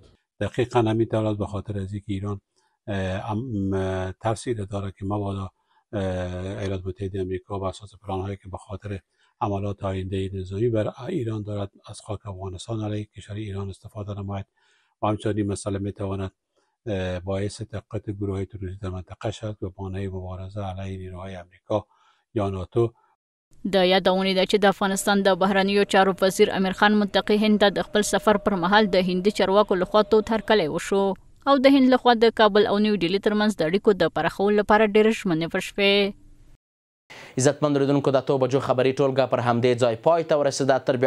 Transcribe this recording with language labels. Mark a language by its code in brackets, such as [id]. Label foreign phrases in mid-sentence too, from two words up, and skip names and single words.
[fa] دقیقاً همین دارد به خاطر از اینکه ایران ترسی داره که مبادا ایالات متحده آمریکا بر اساس پلان‌هایی که به خاطر عملات آینده نظامی بر ایران دارد از خاک افغانستان علیه کشور ایران استفاده نماید و همچنین مسئله میتواند باعث تقویت گروه‌های تروریستی در منطقه شود و بهانه مبارزه علیه نیروهای آمریکا یا ناتو. [ps] د یادونې ده چې د افغانستان د بهرنیو چارو وزیر امیر خان متقي هند د خپل سفر پر مهال د هندي چارواکو لخوا تود هرکلی وشو او د هند لخوا د کابل او نیو ډیلي ترمنځ د اړیکو د پراخولو لپاره ډېرې ژمنې وشوې. عزتمند اورېدونکو د 8 بجو خبري ټولګه پر همدې ځای پای ته ورسېده.